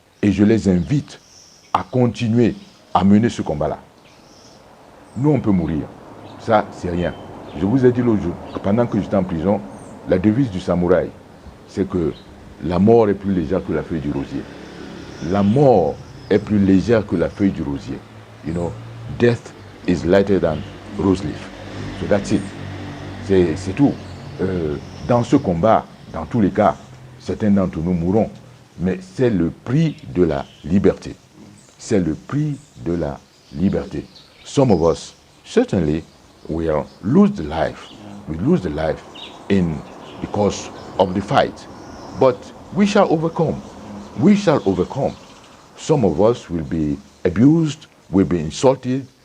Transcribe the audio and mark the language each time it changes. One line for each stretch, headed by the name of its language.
French: Et je les invite à continuer à mener ce combat-là. Nous, on peut mourir. Ça, c'est rien. Je vous ai dit l'autre jour, pendant que j'étais en prison, la devise du samouraï, c'est que la mort est plus légère que la feuille du rosier. La mort est plus légère que la feuille du rosier.
English: Death is lighter than rose leaf. So that's it.
French: C'est tout. Dans ce combat, dans tous les cas, certains d'entre nous mourront. Mais c'est le prix de la liberté. C'est le prix de la liberté.
English: Some of us certainly will lose the life. We lose the life because of the fight. But we shall overcome. We shall overcome. Some of us will be abused, will be insulted.